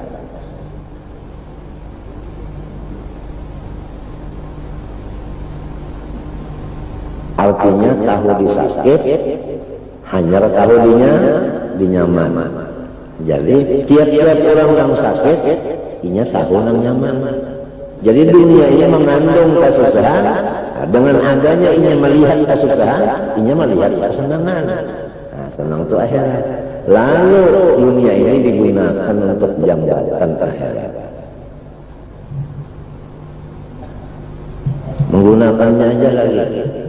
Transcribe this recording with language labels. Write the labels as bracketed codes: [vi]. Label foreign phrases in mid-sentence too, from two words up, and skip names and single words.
[bjn] Artinya tahu disakit, hanyar tahu dinyaman. Jadi tiap-tiap orang yang sakit, inya tahu nang nyaman. [id] Jadi dunia ini mengandung kesusahan. [bjn] Dengan adanya inya melihat kesusahan, inya melihat kesenangan. [id] Nah, senang itu akhirat. Lalu dunia ini digunakan untuk jambatan akhirat. Menggunakannya aja lagi.